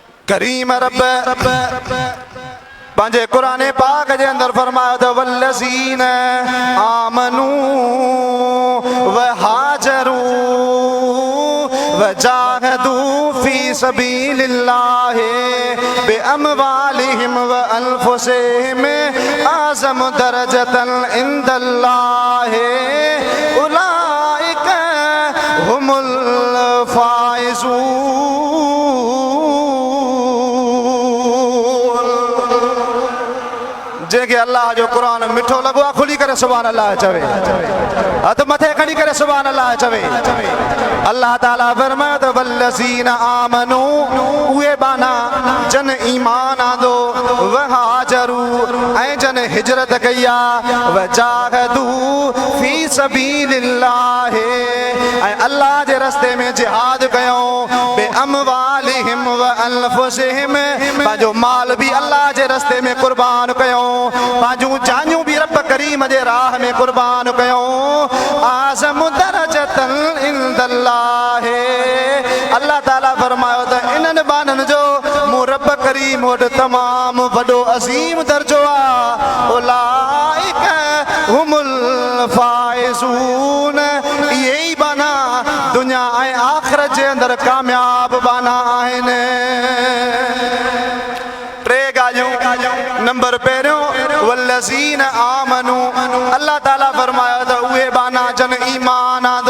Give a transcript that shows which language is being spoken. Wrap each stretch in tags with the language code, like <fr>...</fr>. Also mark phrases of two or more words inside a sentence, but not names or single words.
<sd>करीम रब पंहिंजे क़ुरान पाक जे अंदर फरमायो त</sd> <ar>والذين آمنوا وهاجروا وجاهدوا في سبيل الله بأموالهم وأنفسهم أعظم درجة عند الله أولئك هم الفائزون.</ar> <sd>जेके अल्लाह जो कुरान मिठो लगो आहे खुली करे</sd> <ar>سبحان الله</ar> <sd>चवे, हथ मथे खड़ी करे</sd> <ar>سبحان الله</ar> <sd>चवे। अल्लाह ताला फरमायो त</sd> <ar>والذين آمنوا</ar> <sd>उहे बाना जन ईमान आंदो</sd> <ar>وهاجروا</ar> <sd>ऐं जन हिजरत कई आहे</sd> <ar>وجاهدوا في سبيل الله</ar> <sd>ऐं अल्लाह जे रस्ते में जिहाद कयो</sd> <ar>بأموالهم وأنفسهم</ar> <sd>पंहिंजो माल बि अल्लाह जे रस्ते में कुर्बान कयो, पंहिंजूं जानियूं बि रब करीम जे राह में कुर्बान कयो।</sd> <ar>أعظم درجة عند الله</ar> <sd>अल्लाह ताला फरमायो त इन्हनि बाननि जो मूं रब करीम वटि तमामु वॾो अज़ीम दर्जो आहे।</sd> <ar>أولئك هم الفائزون</ar> <sd>इहे ई बाना दुनिया ऐं आख़िरत जे अंदरि कामयाब बाना आहिनि। टे ॻाल्हियूं। नंबर पहिरियों</sd> <ar>والذين آمنوا</ar> <sd>अल्लाह ताला फरमायो त उहे बाना जन ईमान आंदो।</sd>